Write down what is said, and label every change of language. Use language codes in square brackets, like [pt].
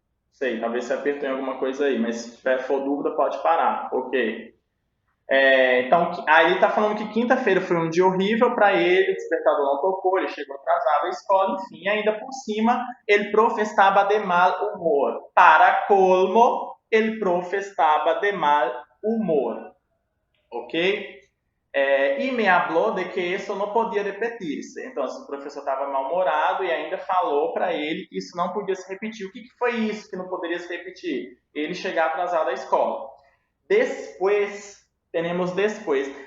[pt] Sei, talvez você apertou em alguma coisa aí, mas se tiver for dúvida, pode parar. Ok. Então, aí ele está falando que quinta-feira foi um dia horrível para ele, o despertador não tocou, ele chegou atrasado à escola, enfim, ainda por cima, [es] el profe estaba de mal humor. Para colmo, el profe estaba de mal humor. [pt] Ok? E me falou de que isso não podia repetir-se. Então, o professor estava mal-humorado e ainda falou para ele que isso não podia se repetir. O que foi isso que não poderia se repetir? Ele chegar atrasado à escola. Depois, temos depois.